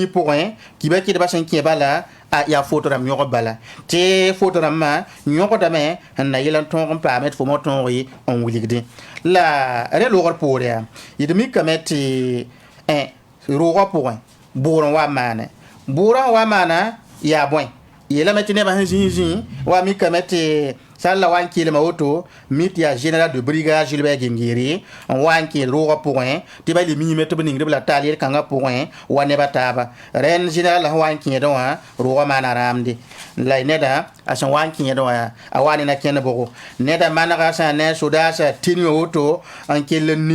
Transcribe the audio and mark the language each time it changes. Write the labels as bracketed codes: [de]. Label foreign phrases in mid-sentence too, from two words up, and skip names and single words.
[mos] pʋgẽ kiba kɩdbã sẽn kẽ bala yaa foto rãmb yõg bala tɩ foto rãmbã yõgdame n na yɩl n tõog n paame tɩ fo ma tõog ye n wilgdẽ la rẽ loogr poor yaa d mikame tɩ roogã pʋgẽ bʋʋr n wa n maane bʋʋrã wa maana yaa bõe yeelame tɩ nebã sẽn zĩig wa mikame tɩ sãn la wa n keelma woto mi tɩ yaa [fr] général de brigade [mos] Gilbert Gengere n wa n keel roogã pʋgẽ tɩ ba le miime tɩ b ningd b la taal yel-kãngã pʋgẽ wa nebã taaba rẽnd général la sẽn wa n kẽedẽ wã roogã maana rãamde la neda a sẽn wa n kẽedẽ wã a wa nena kẽnd bʋgo neda manega sã ne sodaasã tɩ woto n kell n